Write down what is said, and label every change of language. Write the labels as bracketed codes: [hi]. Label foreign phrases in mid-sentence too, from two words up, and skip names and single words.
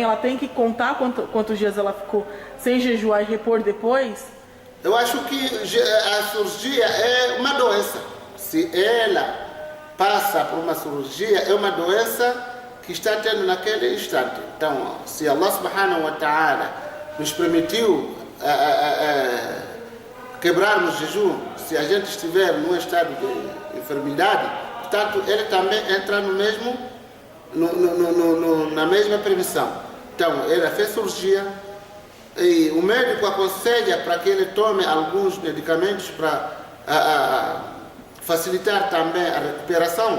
[pt] Ela tem que contar quantos dias ela ficou sem jejuar e repor depois? Eu acho que a cirurgia é uma doença. Se ela passa por uma cirurgia, é uma doença que está tendo naquele instante. Então, se Allah [ar] سبحانه وتعالى [pt] nos permitiu quebrarmos o jejum, se a gente estiver num estado de enfermidade, portanto, ele também entra na mesma permissão. Então, ele fez cirurgia e o médico aconselha para que ele tome alguns medicamentos para facilitar também a recuperação.